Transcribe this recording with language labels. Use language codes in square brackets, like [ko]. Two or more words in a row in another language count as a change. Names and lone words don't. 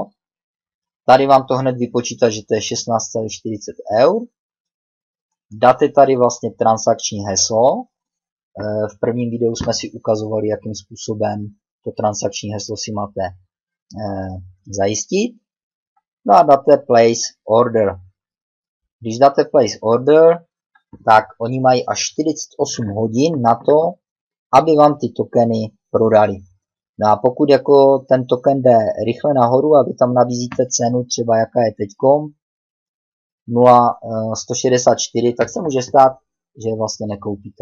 [cs] Tady vám to hned vypočítá, že to je 16,40 eur. Dáte tady vlastně transakční heslo. V prvním videu jsme si ukazovali, jakým způsobem to transakční heslo si máte zajistit. No a dáte [en] place order. [cs] Když dáte [en] place order, [cs] tak oni mají až 48 hodin na to, aby vám ty tokeny prodali. No a pokud jako ten token jde rychle nahoru a vy tam nabízíte cenu třeba jaká je teďkom 0,164, tak se může stát, že vlastně nekoupíte.